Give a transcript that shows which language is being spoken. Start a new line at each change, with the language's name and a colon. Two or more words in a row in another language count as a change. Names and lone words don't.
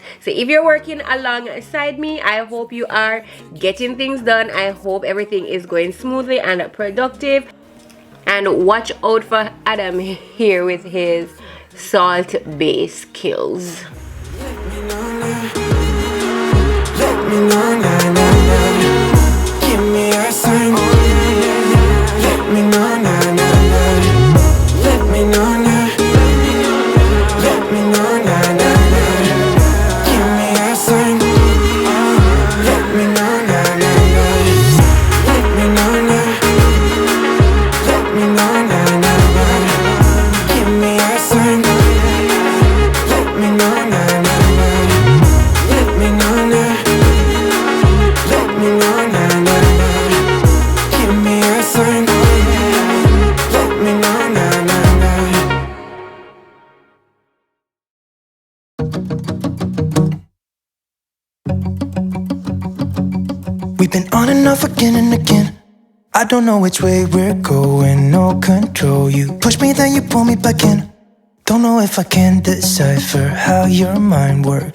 English: So if you're working alongside me, I hope you are getting things done. I hope everything is going smoothly and productive. And watch out for Adam here with his salt-based skills. Let me know, na, na, na. Give me a sign. Let me know, na, na, na. Let me know, na. Let me know, na, na, na. Give me a sign. Let me know, na, na, na. Let me know, na. Let me know, na, na, na. Give me a sign. Let me know, na, na, na. Let me know, na. Let me know, na, na, na. Give me a sign. Let me know, na, na, na. We've been on and off again and again. I don't know which way we're going, no control. You push me, then you pull me back in. Don't know if I can decipher how your mind works.